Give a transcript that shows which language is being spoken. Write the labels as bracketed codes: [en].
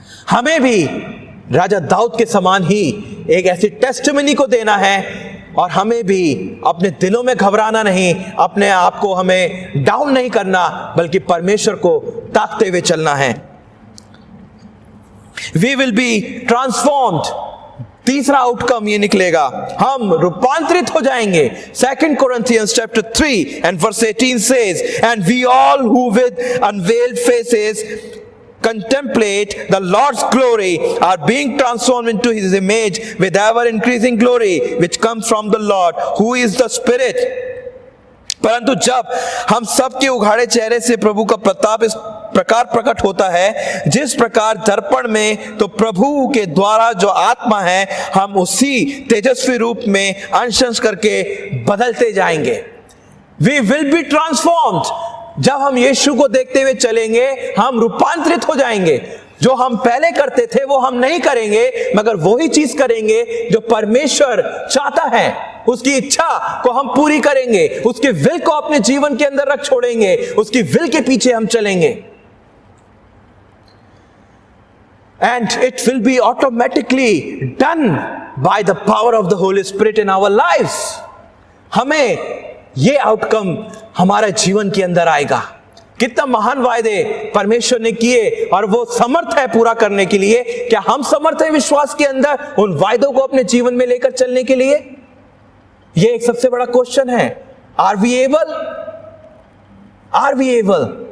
[hi] हमें भी राजा दाऊद के समान ही एक ऐसी टेस्टिमनी को देना है, और हमें भी अपने दिलों में घबराना नहीं, अपने आप को हमें डाउन नहीं करना, बल्कि परमेश्वर को ताकते हुए चलना है। [en] We will be transformed. [hi] तीसरा आउटकम ये निकलेगा, हम रूपांतरित हो जाएंगे। [en] 2 Corinthians chapter 3 and verse 18 says, and we all who with unveiled faces contemplate the Lord's glory are being transformed into his image with ever increasing glory, which comes from the Lord, who is the Spirit। [hi] परंतु जब हम सबके उघाड़े चेहरे से प्रभु का प्रताप इस प्रकार प्रकट होता है, जिस प्रकार दर्पण में, तो प्रभु के द्वारा जो आत्मा है, हम उसी तेजस्वी रूप में अंश अंश करके बदलते जाएंगे। [en] We will be transformed। [hi] जब हम यीशु को देखते हुए चलेंगे, हम रूपांतरित हो जाएंगे। जो हम पहले करते थे वो हम नहीं करेंगे, मगर वही चीज करेंगे जो परमेश्वर चाहता है। उसकी इच्छा को हम पूरी करेंगे, उसके विल को अपने जीवन के अंदर रख छोड़ेंगे, उसकी विल के पीछे हम चलेंगे। [en] And it will be automatically done by the power of the Holy Spirit in our lives। [hi] हमें ये आउटकम हमारे जीवन के अंदर आएगा। कितना महान वायदे परमेश्वर ने किए, और वो समर्थ है पूरा करने के लिए। क्या हम समर्थ हैं विश्वास के अंदर उन वायदों को अपने जीवन में लेकर चलने के लिए? ये एक सबसे बड़ा क्वेश्चन है। [en] Are we able? Are we able?